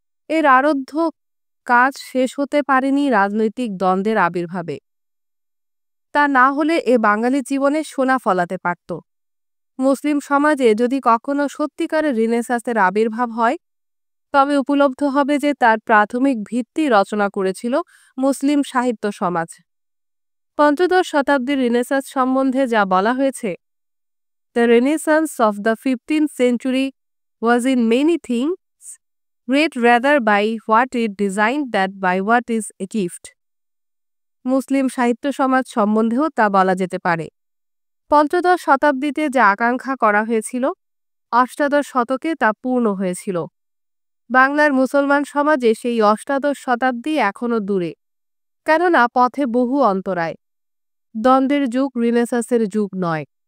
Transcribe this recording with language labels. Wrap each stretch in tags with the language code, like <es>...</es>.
<bn>এর আরব্ধ কাজ শেষ হতে পারেনি রাজনৈতিক দ্বন্দ্বের আবির্ভাবে। তা না হলে এ বাঙালি জীবনে সোনা ফলাতে পারত। মুসলিম সমাজে যদি কখনো সত্যিকারের রিনেসাঁসের আবির্ভাব হয়, তবে উপলব্ধ হবে যে তার প্রাথমিক ভিত্তি রচনা করেছিল মুসলিম সাহিত্য সমাজ। পঞ্চদশ শতাব্দীর রিনেসাঁস সম্বন্ধে যা বলা হয়েছে,</bn> <en>The renaissance of the 15th century was in many things great rather by what it designed than by what is achieved.</en> <bn>মুসলিম সাহিত্য সমাজ সম্বন্ধেও তা বলা যেতে পারে। পঞ্চদশ শতাব্দীতে যা আকাঙ্ক্ষা করা হয়েছিল, অষ্টাদশ শতকে তা পূর্ণ হয়েছিল। বাংলার মুসলমান সমাজে সেই অষ্টাদশ শতাব্দী এখনও দূরে, কেননা পথে বহু অন্তরায়। দ্বন্দ্বের যুগ রিনেসাঁসের যুগ নয়।</bn>